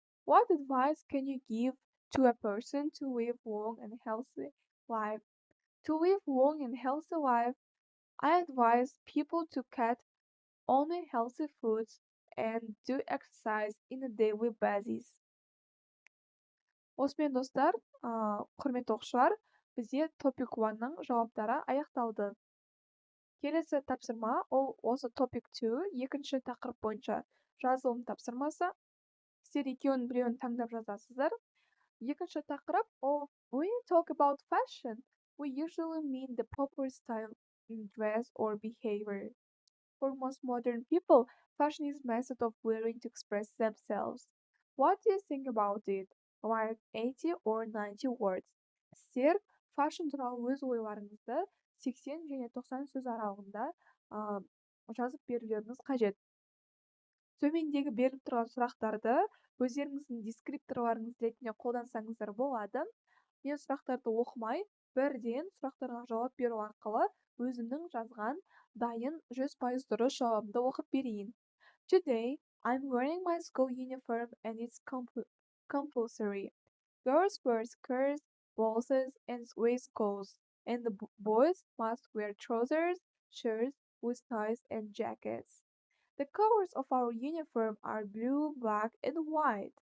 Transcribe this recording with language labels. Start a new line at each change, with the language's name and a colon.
English: What advice can you give to a person to live long and healthy life? To live long and healthy life, I advise people to cut only healthy foods and do exercise in a daily basis.
Kazakh: Осымен достар, құрметті оқушылар, бізде топик 1-ның жауаптары аяқталды. Келесі тапсырма ол осы топик 2 екінші тақырып бойынша жазылым тапсырмасы. Сіздер екеуінің біреуін таңдап жазасыздар. Екінші тақырып ол
English: when we talk about fashion, we usually mean the popular style in dress or behavior. For most modern people, fashion is a method of wearing to express themselves. What do you think about it? Like 80 or 90 words.
Kazakh: Сіздер fashion туралы өз ойларыңызды 80 және 90 сөз аралығында жазып берулеріңіз қажет. Төмендегі беріліп тұрған сұрақтарды өздеріңіздің дескрипторларыңыз ретінде қолдансаңыздар болады. Мен сұрақтарды оқымай, бірден сұрақтарға жауап беру арқылы өзімнің жазған дайын 100% дұрыс жауабымды оқып берейін.
English: Today, I'm wearing my school uniform and it's compulsory. Girls wear skirts, blouses, and waistcoats, and the boys must wear trousers, shirts with ties, and jackets. The colors of our uniform are blue, black, and white.